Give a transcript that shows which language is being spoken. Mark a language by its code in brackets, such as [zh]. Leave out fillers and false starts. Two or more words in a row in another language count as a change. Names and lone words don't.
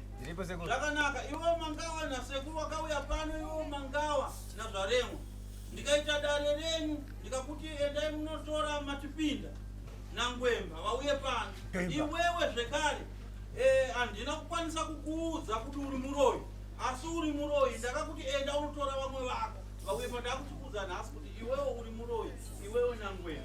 [sn] Ipo sekulu. Takanaka iwo mangawa na sekulu wakauya pano iwo mangawa na zvaremo. Ndikaita dare renyu ndikakuti endai munotora matipinda na ngwemba vauye pano. Iwewe zvekare andina kukwanisa kukuudza kuti uri muroyi. Asi uri muroyi ndakakuti enda unotora vamwe vako. Vauye pano ndakutikudza nhasi kuti iwewe uri muroyi, iwewe na ngwemba.